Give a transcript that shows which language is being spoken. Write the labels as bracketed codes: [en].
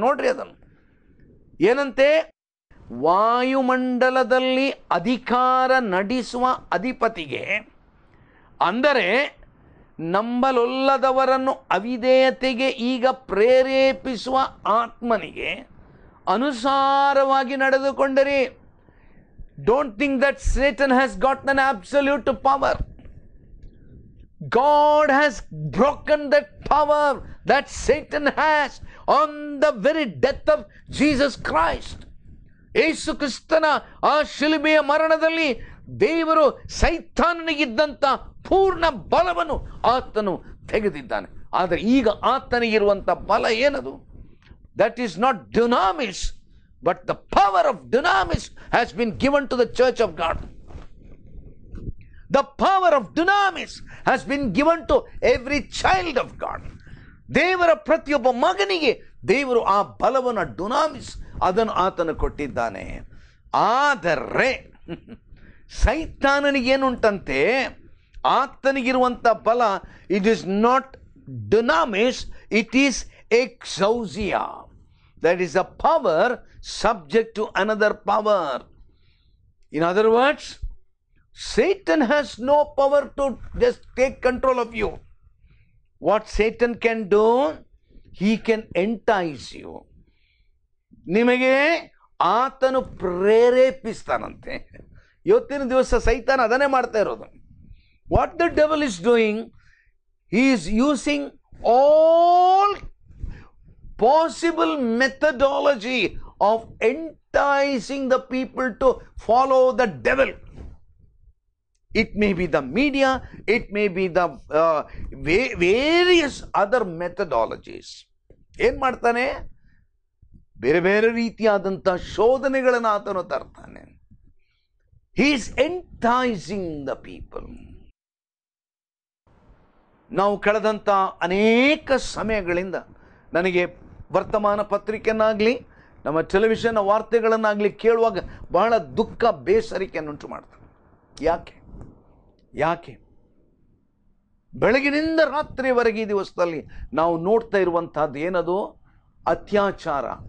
[kn] ನೋಡ್ರಿ ಅದನ್ನು ಏನಂತೆ, ವಾಯುಮಂಡಲದಲ್ಲಿ ಅಧಿಕಾರ ನಡೆಸುವ ಅಧಿಪತಿಗೆ, ಅಂದರೆ ನಂಬಲೊಲ್ಲದವರನ್ನು ಅವಿಧೇಯತೆಗೆ ಈಗ ಪ್ರೇರೇಪಿಸುವ ಆತ್ಮನಿಗೆ ಅನುಸಾರವಾಗಿ ನಡೆದುಕೊಂಡರಿ. [en] Don't think that Satan has got an absolute power. God has broken that power that Satan has on the very death of Jesus Christ. [kn] ಯೇಸು ಕ್ರಿಸ್ತನ ಆ ಶಿಲುಬೆಯ ಮರಣದಲ್ಲಿ ದೇವರು ಸೈತಾನನಿಗಿದ್ದಂಥ ಪೂರ್ಣ ಬಲವನ್ನು ಆತನು ತೆಗೆದಿದ್ದಾನೆ. ಆದರೆ ಈಗ ಆತನಿಗಿರುವಂಥ ಬಲ ಏನದು? [en] That is not dunamis, but the power of dunamis has been given to the church of God. The power of dunamis has been given to every child of God. [kn] ದೇವರ ಪ್ರತಿಯೊಬ್ಬ ಮಗನಿಗೆ ದೇವರು ಆ ಬಲವನ್ನು, ಡುನಾಮಿಸ್, ಅದನ್ನು ಆತನು ಕೊಟ್ಟಿದ್ದಾನೆ. ಆದರೆ ಸೈತಾನನಿಗೇನುಂಟಂತೆ, ಆತನಿಗಿರುವಂಥ ಬಲ, [en] It is not dunamis, it is exousia. That is a power subject to another power. In other words, Satan has no power to just take control of you. What Satan can do, he can entice you. [kn] ನಿಮಗೆ ಆತನು ಪ್ರೇರೇಪಿಸ್ತಾನಂತೆ. ಇವತ್ತಿನ ದಿವಸ ಸೈತಾನ ಅದನ್ನೇ ಮಾಡ್ತಾ ಇರೋದು. [en] What the devil is doing, he is using all possible methodology of enticing the people to follow the devil. It may be the media, it may be the various other methodologies. [kn] ಏನ್ ಮಾಡ್ತಾನೆ? ಬೇರೆ ಬೇರೆ ರೀತಿಯಾದಂಥ ಶೋಧನೆಗಳನ್ನು ಆತನು ತರ್ತಾನೆ. [en] He is enticing the people. [kn] ನಾವು ಕಳೆದಂಥ ಅನೇಕ ಸಮಯಗಳಿಂದ ನನಗೆ ವರ್ತಮಾನ ಪತ್ರಿಕೆಯನ್ನಾಗಲಿ ನಮ್ಮ ಟೆಲಿವಿಷನ್ ವಾರ್ತೆಗಳನ್ನಾಗಲಿ ಕೇಳುವಾಗ ಬಹಳ ದುಃಖ ಬೇಸರಿಕೆಯನ್ನುಂಟು ಮಾಡ್ತಾರೆ. ಯಾಕೆ ಬೆಳಗಿನಿಂದ ರಾತ್ರಿವರೆಗೆ ಈ ದಿವಸದಲ್ಲಿ ನಾವು ನೋಡ್ತಾ ಇರುವಂತಹದ್ದು ಏನದು? ಅತ್ಯಾಚಾರ.